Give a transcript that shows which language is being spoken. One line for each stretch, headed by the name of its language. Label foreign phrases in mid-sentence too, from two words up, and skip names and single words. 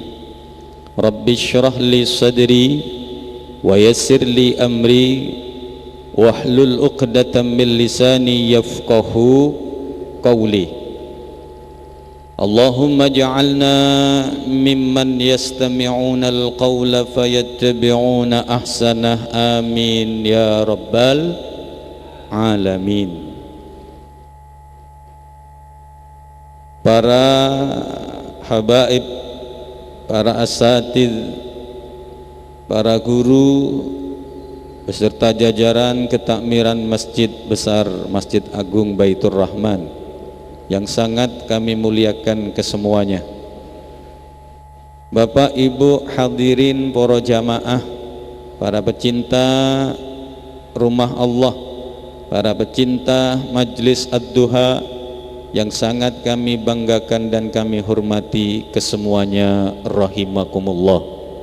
Arabic: رب اشرح لي صدري ويسر لي أمري واحلل عقدة من لساني يفقهوا قولي. اللهم اجعلنا ممن يستمعون القول فيتبعون أحسنه، آمين يا رب العالمين.
Indonesian: Para habaib, para asatidz, para guru beserta jajaran ketakmiran Masjid Besar Masjid Agung Baitur Rahman yang sangat kami muliakan kesemuanya. Bapak Ibu hadirin para jamaah, para pecinta rumah Allah, para pecinta Majlis Ad-Duha yang sangat kami banggakan dan kami hormati kesemuanya, rahimakumullah.